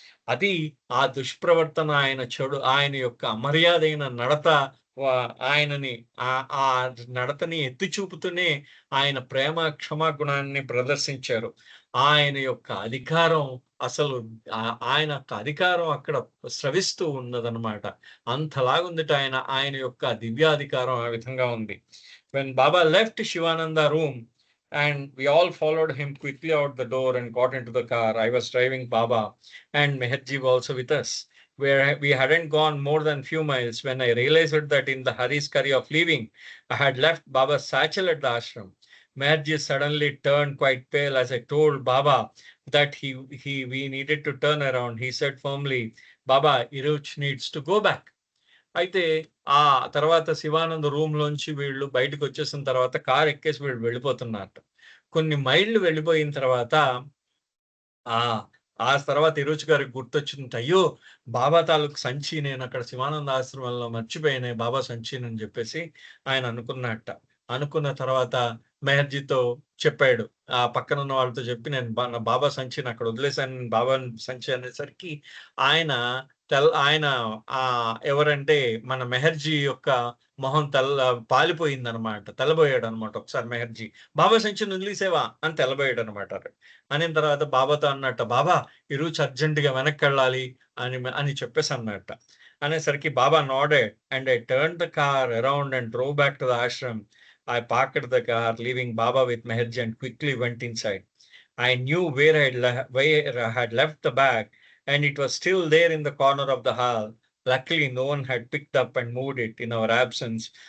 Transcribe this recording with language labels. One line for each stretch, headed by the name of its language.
Telugu: అది ఆ దుష్ప్రవర్తన ఆయన యొక్క అమర్యాదైన నడత ఆయనని ఆ నడతని ఎత్తి చూపుతూనే ఆయన ప్రేమ, క్షమాగుణాన్ని ప్రదర్శించారు. ఆయన యొక్క అధికారం అసలు ఆయన అధికారం అక్కడ స్రవిస్తూ ఉన్నదన్నమాట. అంతలాగుందిట ఆయన యొక్క దివ్యాధికారం ఆ విధంగా ఉంది.
English: When Baba left Shivananda room and we all followed him quickly out the door and got into the car, I was driving Baba and Meherji was also with us. where we hadn't gone more than few miles when I realized that in the hurry-scurry of leaving, I had left Baba's satchel at the ashram. Meherji suddenly turned quite pale as I told Baba that we needed to turn around. He said firmly, Baba, Iruch needs to go back.
Telugu: అయితే ఆ తర్వాత Shivanand room లోంచి వీళ్ళు బయటకు వచ్చేసిన తర్వాత car ఎక్కేసి వీళ్ళు వెళ్ళిపోతున్నారు. కొన్ని మైళ్ళు వెళ్ళిపోయిన తర్వాత ఆ ఆ తర్వాత ఇరుచి గారికి గుర్తొచ్చింది. అయ్యో! బాబా తాలూకు సంచి నేను అక్కడ శివానంద ఆశ్రమంలో మర్చిపోయానే బాబా సంచినని చెప్పేసి ఆయన అనుకున్నట్ట. అనుకున్న తర్వాత మెహర్జీతో చెప్పాడు. ఆ పక్కన ఉన్న వాళ్ళతో చెప్పి నేను నా బాబా సంచిని అక్కడ వదిలేసాను. బాబా సంచి అనేసరికి ఆయన ఆయన ఎవరంటే మన మెహర్జీ యొక్క మొహం పాలిపోయిందనమాట. తెల్లబోయాడనమాట ఒకసారి మెహర్జీ. బాబా సంచిని వదిలేసావా అని తెల్లబోయాడనమాట. అనిన తర్వాత బాబాతో అన్నట్ట, బాబా ఈరోజు అర్జెంట్‌గా వెనక్కెళ్ళాలి అని చెప్పేసి అన్నట్ట. అనేసరికి
English: Baba nodded and I turned the car around and drove back to the ashram. I parked the car, leaving Baba with Meherji and quickly went inside. I knew where I had left the bag and it was still there in the corner of the hall. Luckily, no one had picked up and moved it in our absence.